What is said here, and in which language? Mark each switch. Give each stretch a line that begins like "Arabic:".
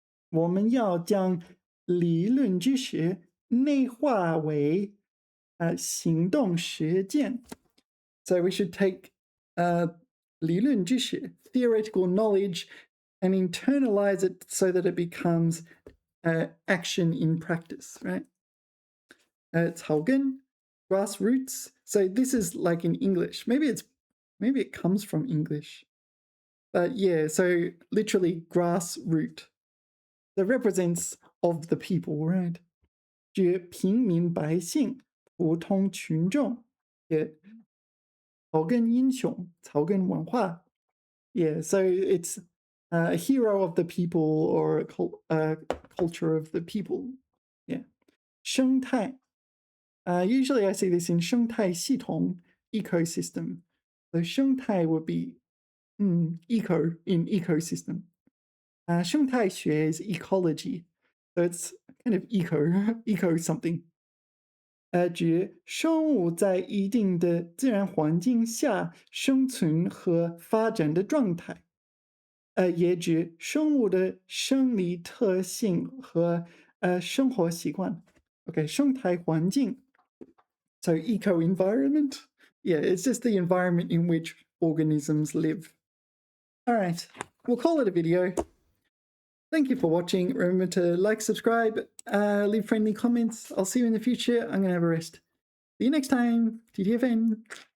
Chinese: 我们要将理论知识内化为行动实践
English: So we should take 理论知识 theoretical knowledge and internalize it so that it becomes action in practice, right? 草根 grassroots. So this is like in English. Maybe it comes from English. But yeah, so literally grassroot. That represents of the people, right?
Chinese: 指平民百姓普通群众
English: Yeah.
Chinese: 草根英雄草根文化
English: Yeah, so it's a hero of the people or a culture of the people. Yeah. 生态 Usually I see this in 生态系统 ecosystem. So 生态would be eco in ecosystem. 生态学 is ecology. So it's kind of eco something.
Chinese: 指生物在一定的自然环境下生存和发展的状态。也指生物的生理特性和生活习惯。
English: Okay, 生态环境 So eco-environment. Yeah, it's just the environment in which organisms live. All right, we'll call it a video. Thank you for watching. Remember to like, subscribe, leave friendly comments. I'll see you in the future. I'm going to have a rest. See you next time. TTFN.